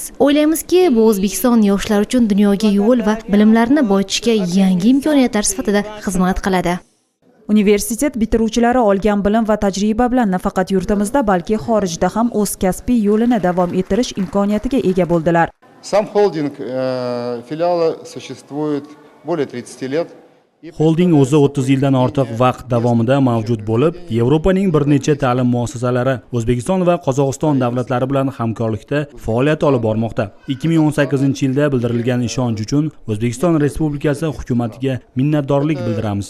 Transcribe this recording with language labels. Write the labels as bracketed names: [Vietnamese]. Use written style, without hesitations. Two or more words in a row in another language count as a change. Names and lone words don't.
[Uzbek] O'ylaymizki, bu O'zbekiston yoshlari uchun dunyoga yo'l va bilimlarni boyitishga yangi imkoniyatlar sifatida xizmat qiladi. Universitet bitiruvchilari olgan bilim va tajriba bilan nafaqat yurtimizda, balki xorijda ham o'z kasbiy yo'lini davom ettirish imkoniyatiga ega bo'ldilar. [Russian] Сам холдинг филиала существует более 30 лет. [Uzbek] Holding o'zi 30 yildan ortiq vaqt davomida mavjud bo'lib, Yevropaning bir necha ta'lim muassasalari O'zbekiston va Qozog'iston davlatlari bilan hamkorlikda faoliyat olib bormoqda. 2018-yilda bildirilgan ishonch uchun O'zbekiston Respublikasi hukumatiga minnatdorlik bildiramiz.